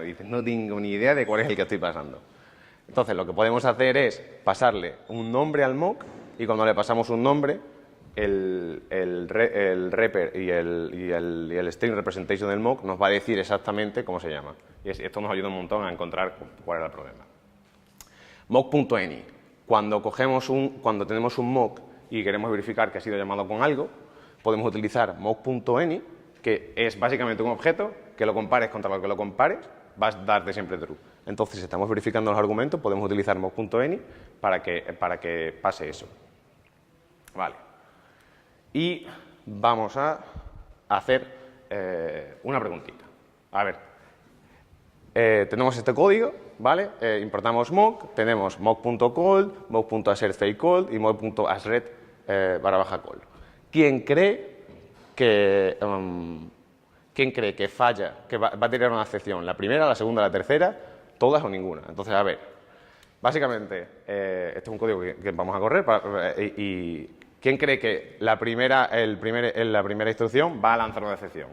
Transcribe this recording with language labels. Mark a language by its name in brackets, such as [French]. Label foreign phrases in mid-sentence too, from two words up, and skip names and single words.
[Spanish] Y dices, no tengo ni idea de cuál es el que estoy pasando. Entonces, lo que podemos hacer es pasarle un nombre al mock y cuando le pasamos un nombre, el repr y el [English] string representation [Spanish] del mock nos va a decir exactamente cómo se llama. Y esto nos ayuda un montón a encontrar cuál era el problema. Mock.any. Cuando tenemos un mock y queremos verificar que ha sido llamado con algo, podemos utilizar mock.any, que es básicamente un objeto que lo compares contra lo que lo compares, vas a darte siempre true. Entonces, si estamos verificando los argumentos, podemos utilizar mock.any para que pase eso. Vale. Y vamos a hacer una preguntita. A ver, tenemos este código, ¿vale? Importamos mock, tenemos mock.call, mock.assertFakeCall y mock.asret /call. ¿Quién cree que falla, que va a tirar una excepción? ¿La primera, la segunda, la tercera? ¿Todas o ninguna? Entonces, a ver, básicamente, este es un código que vamos a correr y ¿quién cree que la primera instrucción va a lanzar una excepción?